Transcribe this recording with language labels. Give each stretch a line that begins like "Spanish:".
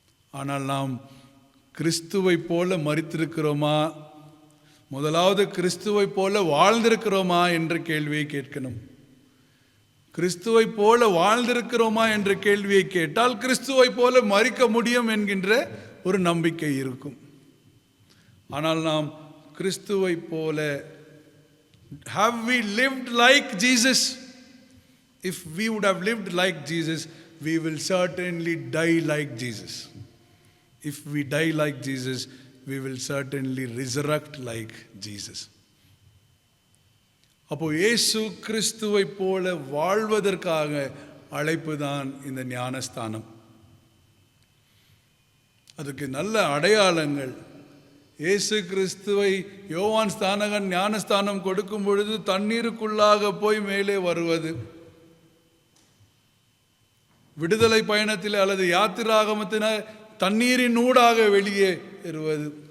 Tamil: ஆனால் நாம் கிறிஸ்துவை போல மரித்திருக்கிறோமா, முதலாவது கிறிஸ்துவை போல வாழ்ந்திருக்கிறோமா என்ற கேள்வியை கேட்கணும். கிறிஸ்துவை போல வாழ்ந்திருக்கிறோமா என்ற கேள்வியை கேட்டால் கிறிஸ்துவை போல மரிக்க முடியும் என்கின்ற ஒரு நம்பிக்கை இருக்கும். ஆனால் நாம் கிறிஸ்துவை போல,
English: have we lived like Jesus? If we would have lived like Jesus, we will certainly die like Jesus. If we die like Jesus, we will certainly resurrect like Jesus.
Tamil: அப்போ இயேசு கிறிஸ்துவை போல வாழ்வதற்காக அழைப்பு தான் இந்த ஞானஸ்தானம். அதுக்கு நல்ல அடையாளங்கள். இயேசு கிறிஸ்துவை யோவான் ஸ்நானகன் ஞானஸ்தானம் கொடுக்கும் பொழுது தண்ணீருக்குள்ளாக போய் மேலே வருவது, விடுதலை பயணத்தில் அல்லது யாத்திராகமத்தின தண்ணீரின் ஊடாக வெளியே வருவது.